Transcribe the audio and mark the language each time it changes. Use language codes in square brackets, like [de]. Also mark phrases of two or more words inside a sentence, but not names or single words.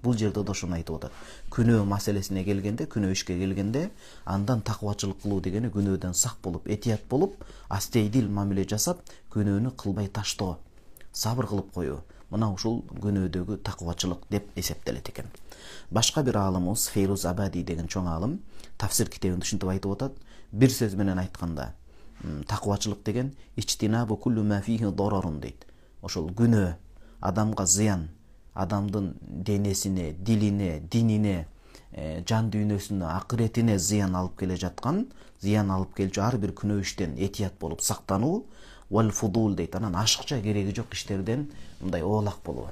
[ky] Бул жерде да ошону айтып атат. Күнөө маселесине келгенде, күнөө ишке келгенде, андан такыбачылык кылуу дегени күнөөдөн сак болуп, этият болуп, астейдил мамиле жасап, күнөөнү кылбай таштоо, сабыр кылып коюу. Мына ушул күнөөдөгү такыбачылык деп эсептелет экен. Башка бир аалымыбыз, Фейруз Абади деген чоң аалым, тафсир китебинде ушинтип айтып атат. Бир сөз менен айтканда, такыбачылык деген [ar] اجتناب كل ما فيه ضرر [ky] дейт. Ошол күнөө, адамга зыян, адамдын денесине, дилине, динине, жан дүйнөсүнө, акыретине зыян алып келе жаткан, зыян алып келчү ар бир күнөө иштен этият болуп сактануу, [ar] والفضول [ky] дейт. Анан ашыкча кереги жок иштерден мындай оолак болуу.